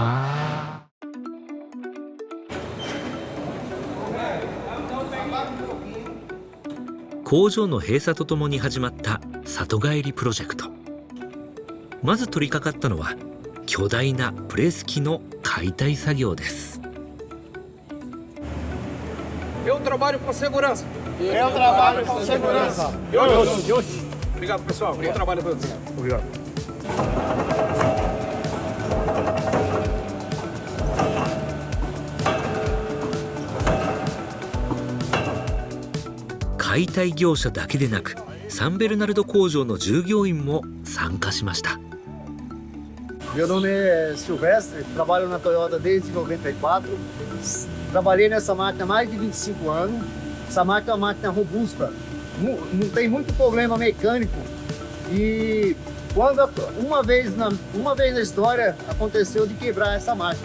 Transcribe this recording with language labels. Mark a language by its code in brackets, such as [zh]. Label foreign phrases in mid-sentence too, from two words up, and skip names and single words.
[ja] 工場の閉鎖とともに始まった里帰りプロジェクト。まず取り掛かったのは巨大なプレス機の解体作業です。 [pt] Eu trabalho com segurança. Eu trabalho com segurança. Obrigado, pessoal. Bom trabalho para vocês. Obrigado. [ja] 解体業者だけでなく、サンベルナルド工場の従業員も参加しました。 [pt] Meu nome é Silvestre, trabalho na Toyota desde 94. Trabalhei nessa máquina há mais de 25 anos. Essa máquina é uma máquina robusta, não tem muito problema mecânico. E quando uma vez na história aconteceu de quebrar essa máquina.